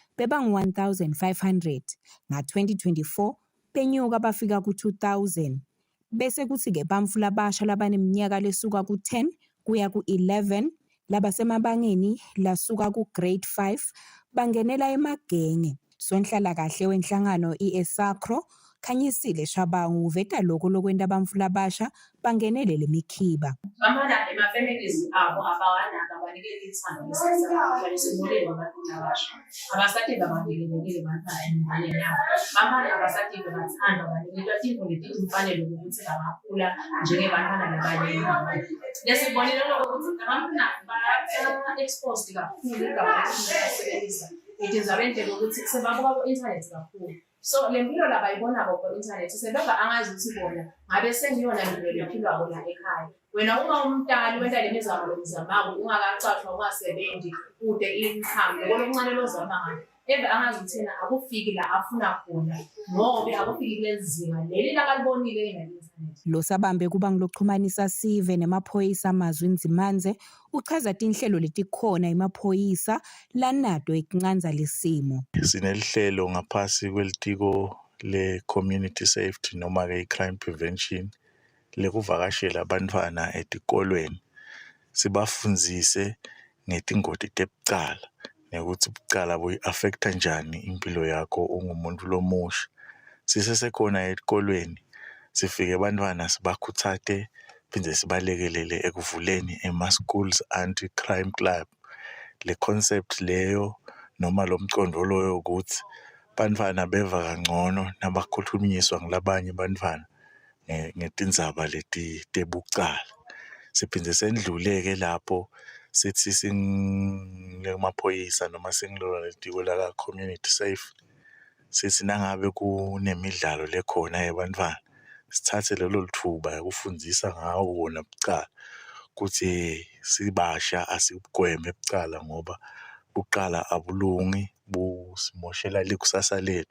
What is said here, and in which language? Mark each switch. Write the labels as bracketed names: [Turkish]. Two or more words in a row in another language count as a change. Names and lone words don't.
[Swati] bebangu-1,500 nga-2024 benyuka bafika ku-2,000 bese kuthi-ke bantfu labasha labaneminyaka lesuka ku-10 kuya ku-11 labasemabangeni lasuka ku-grade 5 bangenela emagenge sonhlalakahle wenhlangano i-Esakro Kusile Shabangu uveta lokho lokwenta bantfu labasha bangenele lemikhiba. Bamana ema-families abo abawanaka banikele ithando lesimoleni abantu labasha abasativa bavikelekile bantwana yabo bamana abasativa bathandwa banikelwa into leti mfanele ukuthi bangakhula njengebantwana labanye lesibonile ukuthi abantwana ba-exposed kakhulu ngabantu idizabentele ukuthi sebabuka ku-internet kakhulu. So lempilo labayibonako ku-internet sebeba angazi ukuthi bona ngabe sengiyona impilo lempilo yabo la ekhaya. Wena uma umntali wenta le mizamo lomzamako ungakacashwa ungasebenzi kude income lokho lozama ngayo ebe angazi ukuthi yena akufiki la afuna khona ngoba akufiki kulezinga leli lakalibonile yena. Lo sabambe kuba ngiloxhumanisa sive nemaphoyisa amazwi Nzimanze uchaza tinhlelo letikhona emaphoyisa lanato ekuncanza lesimo. Sinelihlelo ngaphasi kwelitiko le- [English] community safety [Swati] noma ke i- [English] crime prevention [Swati] lekuvakashela abantwana etikolweni sibafundzise ngetingoti tebucala nekuthi bucala buyi-affecta njani impilo yakho ungumuntu lomusha. Sisesekhona etikolweni sifike abantwana sibakhuthate phinde sibalekelele ekuvuleni ema-schools [English] anti-crime club. [Swati] Le concept leyo noma lo mcondo loyo ukuthi bantwana beva kangcono nabakhulunyiswa ngilabanye bantwana ngetindzaba leti tebucala. Siphinde sendluleke lapho sithi singemaphoyisa noma singilona letiko la [English] community safe [Swati] sithi nangabe kunemidlalo lekhona yebantwana sithathe lelo lithuba ukufundisa ngawo wona bucala ukuthi sibasha asigweme bucala ngoba bucala abulungi busimoshela likusasa lethu.